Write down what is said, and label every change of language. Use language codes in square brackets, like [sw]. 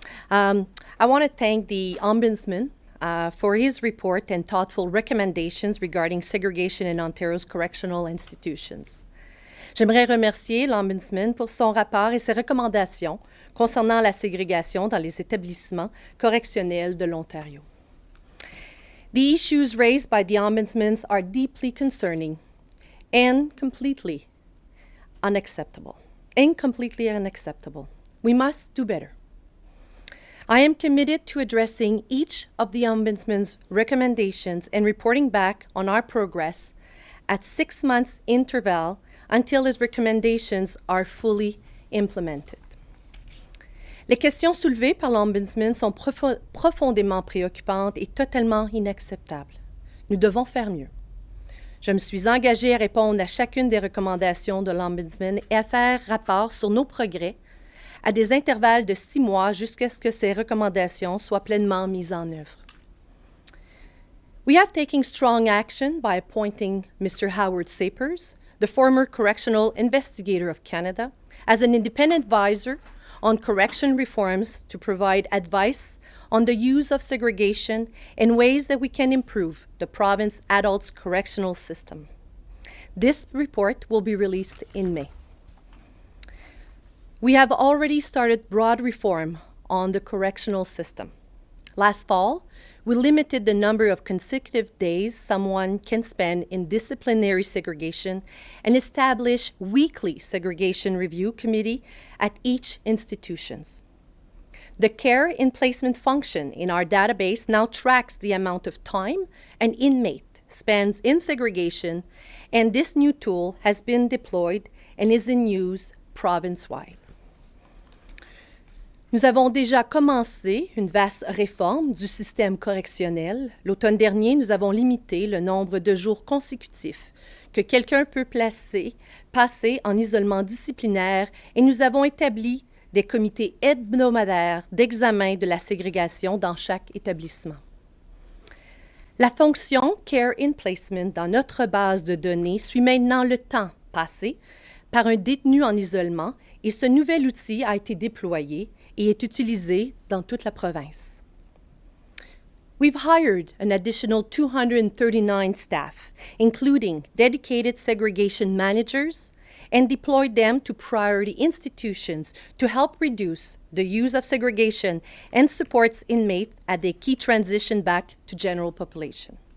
[en] I want to thank the Ombudsman for his report and thoughtful recommendations regarding segregation in Ontario's correctional institutions. [fr] J'aimerais remercier l'Ombudsman pour son rapport et ses recommandations concernant la ségrégation dans les établissements correctionnels de l'Ontario. [en] The issues raised by the Ombudsman are deeply concerning and completely unacceptable. We must do better. I am committed to addressing each of the Ombudsman's recommendations and reporting back on our progress at 6 months interval until his recommendations are fully implemented. [fr] Les questions soulevées par l'Ombudsman sont profondément préoccupantes et totalement inacceptables. Nous devons faire mieux. Je me suis engagée à répondre à chacune des recommandations de l'Ombudsman et à faire rapport sur nos progrès à des intervalles de 6 mois jusqu'à ce que ces recommandations soient pleinement mises en œuvre. [en] We have taken strong action by appointing Mr. Howard Sapers, the former Correctional Investigator of Canada, as an independent advisor on correction reforms to provide advice on the use of segregation and ways that we can improve the province adults' correctional system. This report will be released in May. We have already started broad reform on the correctional system. Last fall, we limited the number of consecutive days someone can spend in disciplinary segregation and established weekly segregation review committee at each institution. The care in placement function in our database now tracks the amount of time an inmate spends in segregation, and this new tool has been deployed and is in use province-wide. [fr] Nous avons déjà commencé une vaste réforme du système correctionnel. L'automne dernier, nous avons limité le nombre de jours consécutifs que quelqu'un peut passer en isolement disciplinaire et nous avons établi des comités hebdomadaires d'examen de la ségrégation dans chaque établissement. La fonction Care in Placement dans notre base de données suit maintenant le temps passé par un détenu en isolement et ce nouvel outil a été déployé et est utilisé dans toute la province. [en] We've hired an additional 239 staff, including dedicated segregation managers, and deployed them to priority institutions to help reduce the use of segregation and supports inmates as they key transition back to general population.